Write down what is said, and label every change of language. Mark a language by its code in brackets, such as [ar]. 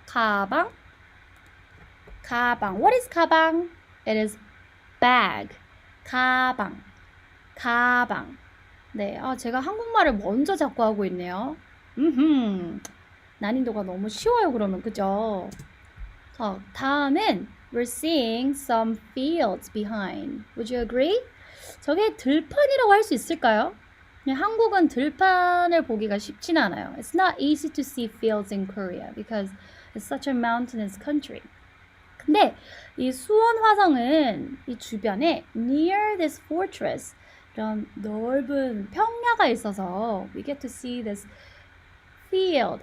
[ko] 가방. [en] What is 가방? It is bag. 가방. [ko] 네, 제가 한국말을 먼저 자꾸 하고 있네요. 난이도가 너무 쉬워요, 그러면. 그죠? 자, 다음은 [en] we're seeing some fields behind. Would you agree? [ko] 저게 들판이라고 할 수 있을까요? 한국은 들판을 보기가 쉽진 않아요. [en] It's not easy to see fields in Korea because it's such a mountainous country. [ko] 근데 이 수원 화성은 이 주변에 [en] near this fortress [ko] 이런 넓은 평야가 있어서 [en] we get to see this field.